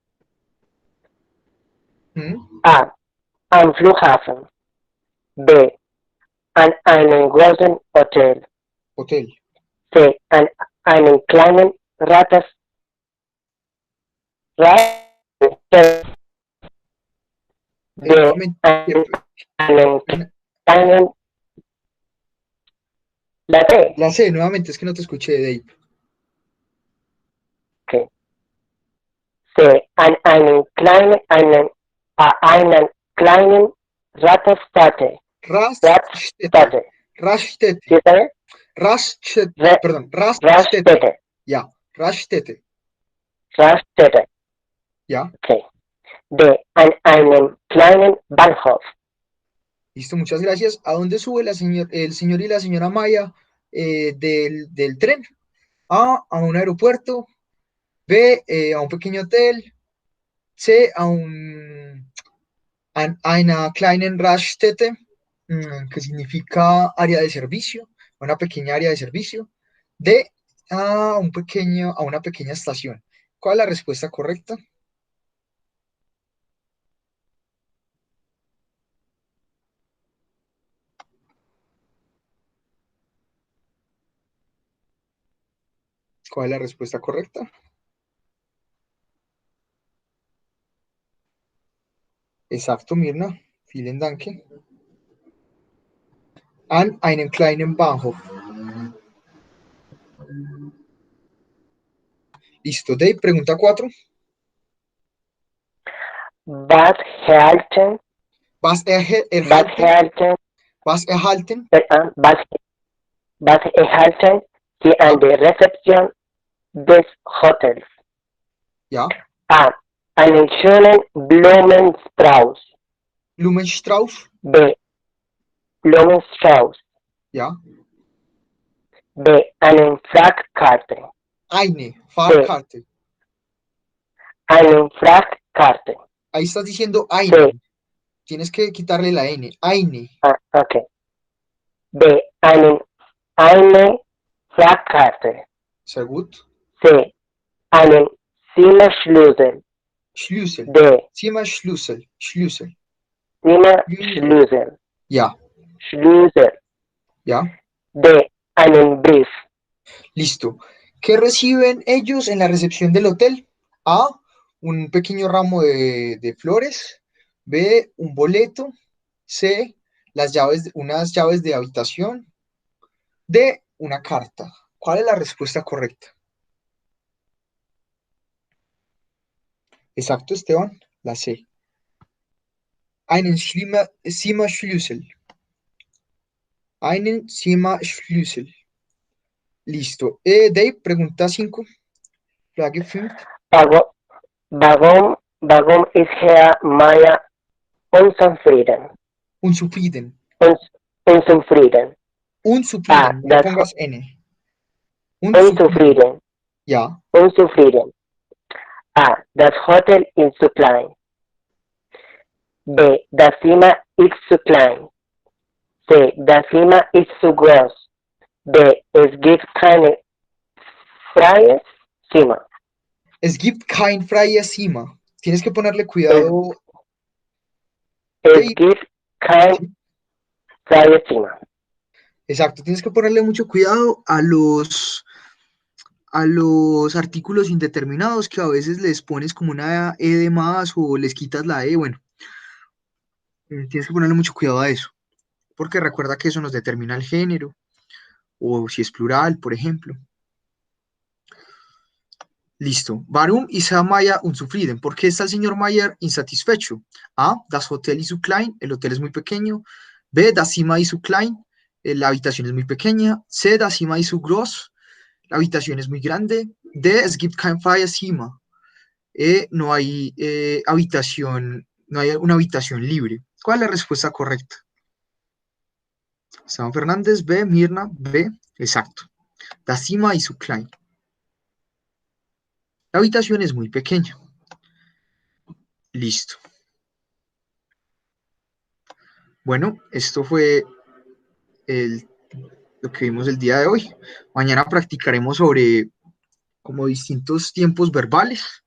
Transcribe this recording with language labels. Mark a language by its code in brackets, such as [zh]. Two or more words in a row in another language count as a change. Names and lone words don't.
[de] A. Am Flughafen. B. An einem großen Hotel. Hotel. C. An einem kleinen D. An einem kleinen [es] La C, nuevamente, es que no te escuché, Dave. Okay. C. [de] An einem kleinen Raststätte. Raststätte. ¿Sí está bien? Raststätte. Ja, Raststätte. Raststätte. Ja. Okay. D. An einem kleinen Bahnhof. [es] Listo, muchas gracias. ¿A dónde sube el señor y la señora Maya del tren? A un aeropuerto. B, a un pequeño hotel. [de] C, an einer kleinen Raststätte, [es] que significa área de servicio, una pequeña área de servicio. D, a una pequeña estación. ¿Cuál es la respuesta correcta? ¿Cuál es la respuesta correcta? Exacto, Mirna. [de] Vielen Dank. An einem kleinen Bahnhof. [es] Listo, Dave, pregunta 4. [de] Was erhalten Sie an der Rezeption des Hotels? Ja. A. Einen schönen Blumenstrauß. Blumenstrauß. B. Blumenstrauß. Ja. B. Eine Fahrkarte. Eine Fahrkarte. Eine Fahrkarte. [es] Ahí estás diciendo eine. Sí. Tienes que quitarle la N. [de] Eine. Okay. B. Eine Fahrkarte. Sehr gut. C. Einen Zimmerschlüssel. Schlüssel. D. Zimmerschlüssel. Schlüssel. Zimmerschlüssel. Ja. Schlüssel. Ja. D. Einen Brief. [es] Listo. ¿Qué reciben ellos en la recepción del hotel? A. Un pequeño ramo de flores. B. Un boleto. C. unas llaves de habitación de una carta. ¿Cuál es la respuesta correcta? Exacto, Esteban, la C. [de] Einen Zimmerschlüssel. Einen Zimmerschlüssel. [es] Listo. Dave, pregunta 5. [de] Frage 5. Warum, warum ist Herr Meier unzufrieden? Unzufrieden. Unzufrieden. Unzufrieden. No Das [es] pongas N. Unzufrieden. [de] unzufrieden. Ja. Unzufrieden. A. Das Hotel ist zu klein. B. Das Zimmer ist zu klein. C. Das Zimmer ist zu groß. D. Es gibt keine freie Zimmer. Es gibt kein freies Zimmer. [es] Tienes que ponerle cuidado. [de] Es Dave. gibt kein freies Zimmer. [es] Exacto, tienes que ponerle mucho cuidado a los artículos indeterminados que a veces les pones como una E de más o les quitas la E. Bueno, tienes que ponerle mucho cuidado a eso, porque recuerda que eso nos determina el género o si es plural, por ejemplo. Listo. [de] Warum ist Herr Meier unzufrieden? [es] ¿Por qué está el señor Meier insatisfecho? A. [de] Das Hotel ist zu klein. [es] El hotel es muy pequeño. B. [de] Das Zimmer ist zu klein. [es] La habitación es muy pequeña. [de] C. Das Zimmer ist zu groß. [es] La habitación es muy grande. D. [de] Es gibt kein freies Zimmer. [es] No hay habitación, no hay una habitación libre. ¿Cuál es la respuesta correcta? Esteban Fernández, B. Mirna, B. Exacto. [de] Das Zimmer ist zu klein. [es] La habitación es muy pequeña. Listo. Bueno, esto fue lo que vimos el día de hoy. Mañana practicaremos sobre como distintos tiempos verbales.